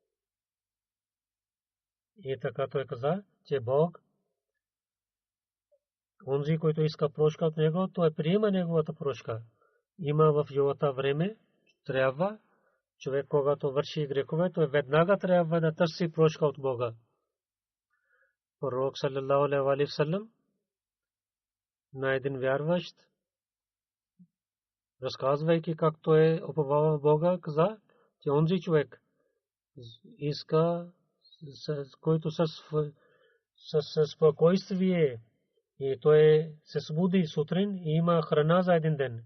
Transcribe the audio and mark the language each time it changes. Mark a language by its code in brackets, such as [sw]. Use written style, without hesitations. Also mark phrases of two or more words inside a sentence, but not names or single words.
[bg] И така той каза, че Бог, онзи, който иска прошка от него, той приема неговата прошка. Има в живота време, трябва човек, когато върши грехове, той веднага трябва да търси прошка от Бога. Пророк [ar] صلى الله عليه وسلم [bg] на един вярващ, разказвайки как той уповава в Бога, каза, че онзи човек иска, който с спокойствие и той се събуди сутрин и има храна за един ден.